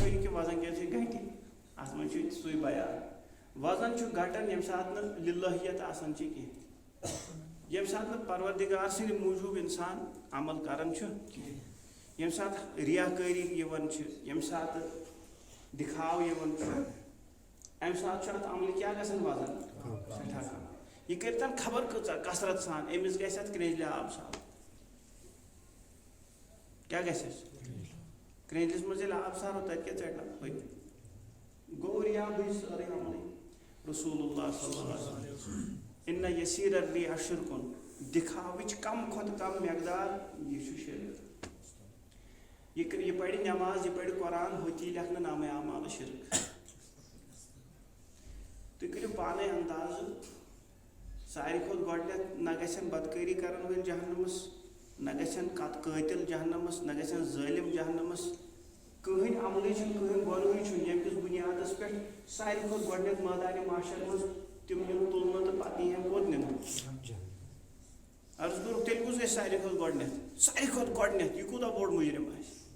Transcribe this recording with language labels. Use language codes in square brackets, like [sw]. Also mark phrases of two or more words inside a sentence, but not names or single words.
[ks] یہِ کہِ وزن کمہِ سۭتۍ گھٹہِ اتھ منٛز چھُ سُے بیان وزن چھُ گھٹان ییٚمہِ ساتہٕ نہٕ لِلٲہیت آسان چھِ کینٛہہ ییٚمہِ ساتہٕ نہٕ پروردِگار سٕنٛدِ موٗجوٗب انسان عمل کران چھُ ییٚمہِ ساتہٕ ریاکٲری یِوان چھِ ییٚمہِ ساتہٕ دِکھاو یِوان چھُ امہِ ساتہٕ چھُ اتھ عملہِ کیٛاہ گژھان وزن سٮ۪ٹھاہ کم یہِ کٔرتن خبر کۭژاہ کثرت سان أمِس گژھِ اتھ کرٛیٚجلہِ آب صاف کیٛاہ گژھٮ۪س کرٛیٚجلِس منٛز ییٚلہِ آب سارو تتہِ کیٛاہ ژَٹہِ پٔتۍ گوٚو رِیاضٕچ سٲرٕے عملٕے [ar] رسول اللہ صلی اللہ علیہ وسلم اِنَّ یسیٖر الرِّیَا شِرکُن [ks] دِکھاوٕچ کم کھۄتہٕ کم مقدار یہِ چھُ شرک یہ پرِ نماز یہ پرِ قرآن ہوتی لیکھنہٕ نامے اعمال شرک تُہۍ کٔرِو پانے اندازٕ ساروی کھۄتہٕ گۄڈنیتھ نہ گژھن بدکٲری کرن وٲلۍ جہنمس نہ گژھن قٲتِل جہنمس نہ گژھن ظٲلم جہنمس کٕہٕنۍ عملٕے چھُنہٕ کٕہٕنۍ گۄنہٕے چھُنہٕ ییٚمہِ کِس بُنیادس پٮ۪ٹھ ساروی کھۄتہٕ گۄڈنیتھ مٲدانہِ معاشر منٛز تِم یِن تُلنہٕ تہٕ پتہٕ یِہن کوٚت نِنہٕ عرض کوٚرُکھ تیٚلہِ کُس گژھِ ساروی کھۄتہٕ گۄڈنیتھ ساروی کھۄتہٕ گۄڈنیتھ یہِ کوٗتاہ بوٚڑ مُجرِم آسہِ